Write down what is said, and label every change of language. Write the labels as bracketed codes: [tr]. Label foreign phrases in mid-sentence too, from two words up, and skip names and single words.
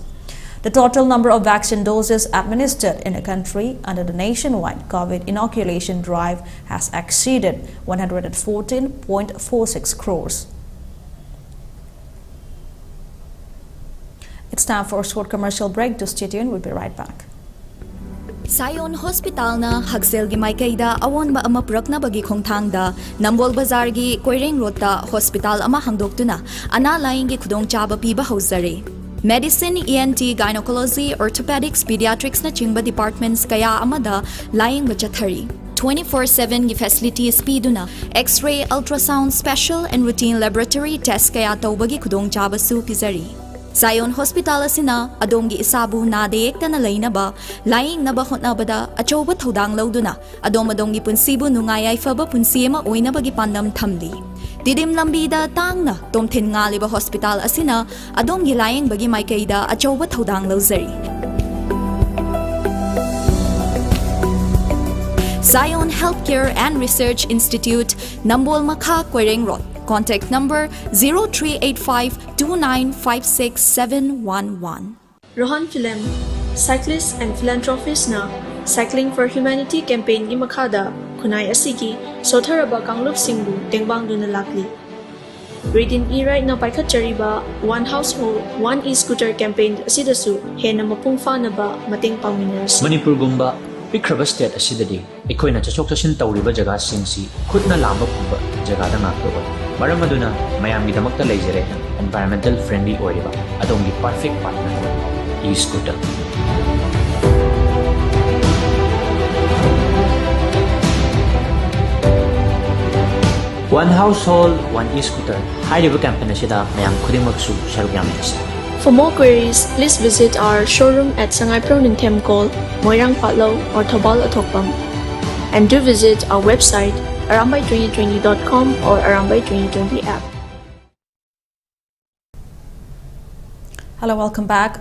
[en] The total number of vaccine doses administered in the country under the nationwide COVID inoculation drive has exceeded 114.46 crores. It's time for a short commercial break. To stay tuned, we'll be right back. [mni] Sayon Hospital na Hagsel gi Maikaida awon ba ama purakna bagi khongthangda Nambol Bazar gi Koireng Road ta hospital ama hangdoktuna ana laing gi khudong chaba piba hauzare. [en] Medicine, ENT, Gynecology, Orthopedics, Pediatrics [mni] na chingba departments kaya amada laing ba chathari. 24/7 gi facilities piduna [en] X-ray, ultrasound, special and routine laboratory test [mni] kaya tawbagi khudong chaba su pizari. Sayon Hospital asina adomgi isabu na deyekta na lainaba laing naba hotnabada achoba thodang lauduna adom-adomgi punsibu nungayay faba punsiyema oina bagi pandam thamli. Didim lambida tangna tomthin ngaliba hospital asina adomgi laing bagi maikaida achoba thodang lauzari. Sayon Healthcare and Research Institute, Nambol Makha, Koireng Road. [en] Contact number 038529567111. [mni] Rohan Film, [en] cyclist and philanthropist [mni] na Cycling for Humanity campaign gi makhada kunai asigi sotharaba kanglup singbu tengbang duna lakli. Reading e-right na paikhatchariba One Household, One E-Scooter campaign asidasu hena mapungfa na ba mating pangminers. Manipur gumba pikraba state asidadi ekoina chachok chashin tawriba jaga singsi khutna lamba pumba jaga da ngakto maram aduna mayamgi damakta leijare [en] environmental friendly [mni] oiriba adongi [en] perfect partner e-scooter. [mni] One Household, One E-Scooter hairiba campaign asida mayam khudimaksu sarugyamis. [en] For more queries, please visit our showroom at Sangai Proning Call, Moirang Patlo or Tobal Atokpam. And do visit our website arambai2020.com or Arambai2020 app. Hello, welcome back.